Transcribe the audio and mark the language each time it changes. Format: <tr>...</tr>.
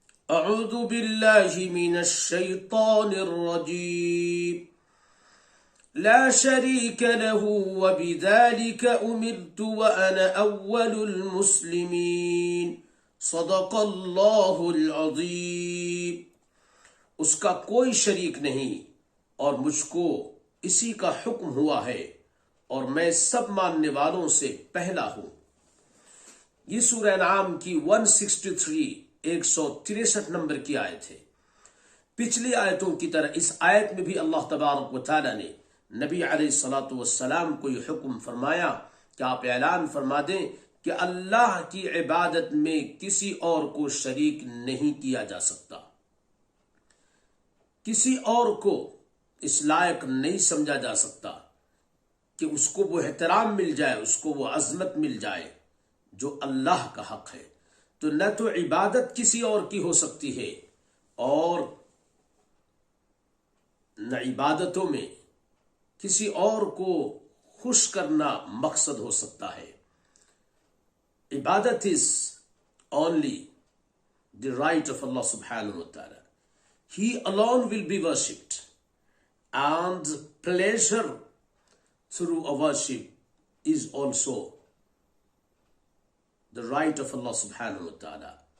<ar>أعوذ بالله من الشيطان الرجيم. لا شريك له وبذلك أمرت وأنا أول المسلمين. صدق اللہ العظیم.</ar> <ur>اس کا کوئی شریک نہیں اور مجھ کو اسی کا حکم ہوا ہے اور میں سب ماننے والوں سے پہلا ہوں. یہ سورہ انعام کی 163 نمبر کی آیت ہے. پچھلی آیتوں کی طرح اس آیت میں بھی اللہ تبارک و تعالی نے نبی علیہ الصلوۃ والسلام کو یہ حکم فرمایا کہ آپ اعلان فرما دیں کہ اللہ کی عبادت میں کسی اور کو شریک نہیں کیا جا سکتا. کسی اور کو اس لائق نہیں سمجھا جا سکتا کہ اس کو وہ احترام مل جائے، اس کو وہ عظمت مل جائے جو اللہ کا حق ہے. تو نہ تو عبادت کسی اور کی ہو سکتی ہے اور نہ عبادتوں میں کسی اور کو خوش کرنا مقصد ہو سکتا ہے.</ur> <en>عبادت is only the right of Allah subhanahu wa ta'ala. He alone will be worshipped, and pleasure through a worship is also the right of Allah subhanahu wa ta'ala.</en>